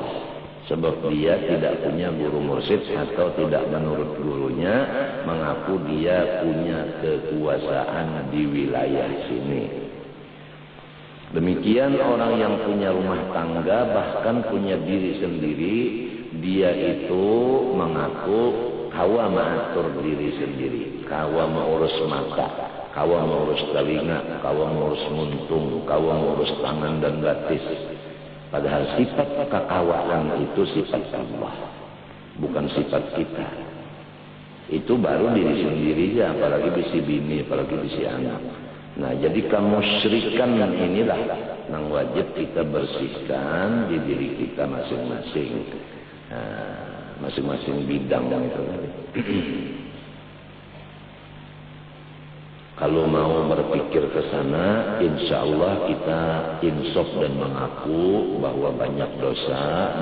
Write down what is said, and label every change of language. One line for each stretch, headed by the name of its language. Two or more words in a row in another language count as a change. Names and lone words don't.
Indonesian: Sebab dia tidak punya guru mursyid atau tidak menurut gurunya mengaku dia punya kekuasaan di wilayah sini.
Banjar: Demikian orang yang punya rumah tangga bahkan punya diri sendiri, dia itu mengaku kawa mengatur diri sendiri, kawa mengurus mata. Kawa mengurus telinga, kawa mengurus muntung, kawa mengurus tangan dan batis. Padahal sifat kekawaan itu sifat Allah, bukan sifat kita. Itu baru diri sendiri aja, apalagi bisi bini, apalagi bisi anak.
Indonesian: Nah, jadi kemusyrikan inilah yang wajib kita bersihkan di diri kita masing-masing. Masing-masing bidang yang itu. Kalau mau berpikir ke sana,
Arabic: insya Allah
Indonesian: kita insaf dan mengaku bahwa banyak dosa.